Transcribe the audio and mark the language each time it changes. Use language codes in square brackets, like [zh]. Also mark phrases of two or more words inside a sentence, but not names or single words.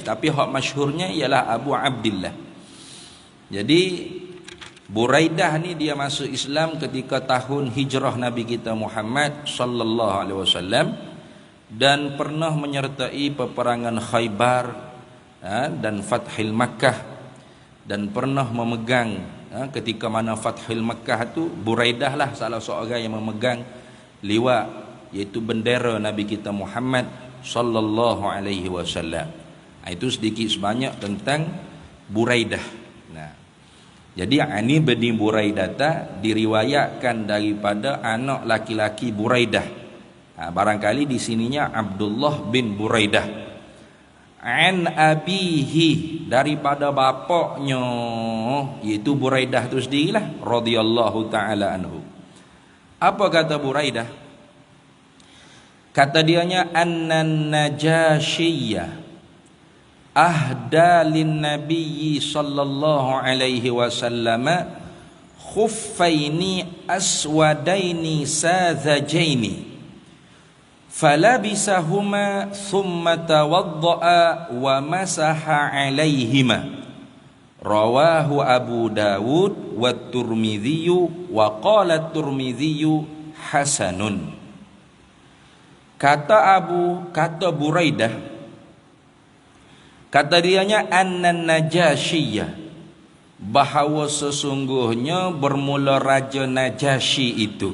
[ms] Tapi hak masyhurnya ialah Abu Abdullah. Jadi Buraidah ni dia masuk Islam ketika tahun hijrah Nabi kita Muhammad [ar] صلى الله عليه وسلم, [ms] dan pernah menyertai peperangan Khaybar dan Fathil Makkah, dan pernah memegang ketika mana Fathil Makkah tu Buraidah lah salah seorang yang memegang liwat, iaitu bendera Nabi kita Muhammad [ar] صلى الله عليه وسلم. [ms] Itu sedikit sebanyak tentang Buraidah. Jadi ani bin Buraidah diriwayatkan daripada anak laki-laki Buraidah. Barangkali di sininya Abdullah bin Buraidah. [ar] عن أبيه, [ms] daripada bapaknya, iaitu Buraidah tu sendirilah [ar] رضي الله تعالى عنه. [ms] Apa kata Buraidah? Kata dianya [ar] أن النجاشي أهدى للنبي صلى الله عليه وسلم خفين أسودين ساذجين فلبسهما ثم توضأ ومسح عليهما. رواه أبو داود والترمذي وقال الترمذي حسن. [ms] Kata Buraidah, kata dianya [ar] أن النجاشي, [ms] bahawa sesungguhnya bermula Raja Najasyi itu.